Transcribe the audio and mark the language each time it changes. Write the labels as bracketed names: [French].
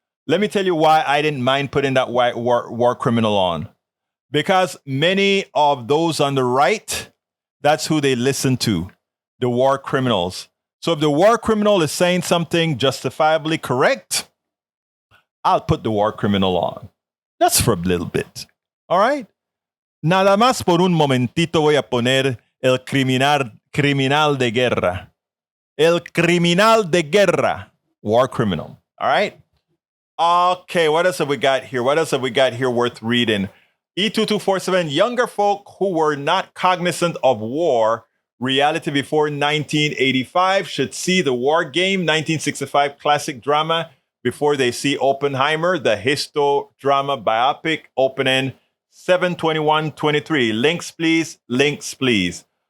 [English] Let me tell you why I didn't mind putting that war criminal on. Because many of those on the right, that's who they listen to, the war criminals. So if the war criminal is saying something justifiably correct, I'll put the war criminal on. Just for a little bit. All right? [Spanish] Nada más por un momentito voy a poner el criminal de guerra. El criminal de guerra. [English] War criminal. All right? Okay, what else have we got here? Worth reading? E2247, younger folk who were not cognizant of war reality before 1985 should see the War Game 1965 classic drama before they see Oppenheimer, the histo drama biopic, opening 7/21/23. Links, please.